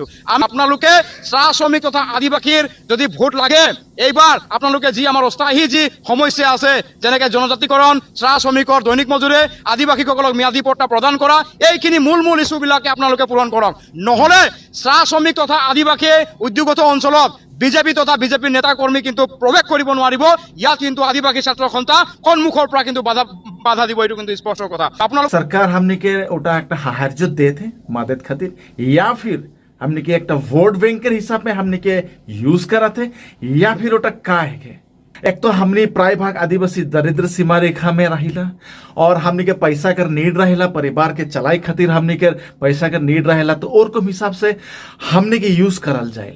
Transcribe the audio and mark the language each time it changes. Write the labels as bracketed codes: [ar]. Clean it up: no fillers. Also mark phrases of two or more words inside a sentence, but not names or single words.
[as] আপোনালোকে চাহ শ্ৰমিক তথা আদিবাসীৰ যদি ভোট লাগে, এইবাৰ আপোনালোকে যি আমাৰ অস্থায়ী যি সমস্যা আছে, যেনেকৈ জনজাতিকৰণ, চাহ শ্ৰমিকৰ দৈনিক মজুৰি, আদিবাসীসকলক ম্যাদী পট্টা প্ৰদান কৰা, এইখিনি মূল ইছ্যুবিলাকে আপোনালোকে পূৰণ কৰক। নহ'লে চাহ শ্ৰমিক তথা আদিবাসী উদ্যোগত অঞ্চলত বিজেপি তথা বিজেপিৰ নেতা কৰ্মী কিন্তু প্ৰৱেশ কৰিব নোৱাৰিব। ইয়াত কিন্তু আদিবাসী ছাত্ৰ সন্থা সন্মুখৰ পৰা কিন্তু বাধা দিব, এইটো কিন্তু স্পষ্ট কথা। আপোনালোক [sck] सरकार हमने के ओटा एक साहाय्य दे थे मदद खातिर, या फिर हमने के एक [en] vote bank [sck] के हिसाब में हमने के यूज करा थे, या फिर ओटा का है के एक तो हमने प्राय भाग आदिवासी दरिद्र सीमा रेखा में रहिला और हमने के पैसा कर नीड रहेला, परिवार के चलाई खातिर हमने के पैसा कर नीड रहेला, तो और को हिसाब से हमने के यूज करल जाएला।